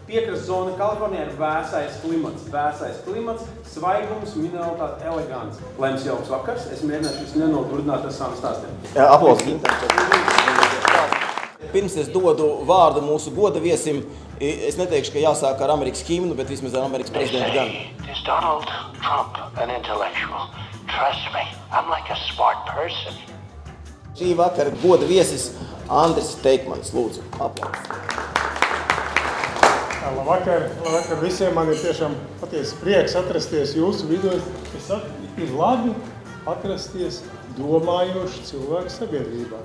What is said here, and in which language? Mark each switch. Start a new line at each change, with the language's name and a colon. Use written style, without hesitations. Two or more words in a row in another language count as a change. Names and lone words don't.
Latvian: Piekrasts zona Kalifornijā ir vēsais klimats, svaigums, mineralitāte, elegants. Lai jums jauks vakars, es mēģināšu jūs nenodurdināt ar savām stāstiem. Aplausi. Pirms es dodu vārdu mūsu goda viesim, es neteikšu, ka jāsāk ar Amerikas himnu, bet vismaz ar Amerikas prezidentu gan.
English: Is Donald Trump an intellectual? Trust me, I'm like a smart person.
Latvian: Šī vakara goda viesis Andris Teikmanis, lūdzu, aplausi. Labvakar visiem, man ir tiešām patiesi prieks atrasties jūsu vidū. Es saku, ir labi atrasties domājošu cilvēku sabiedrībā.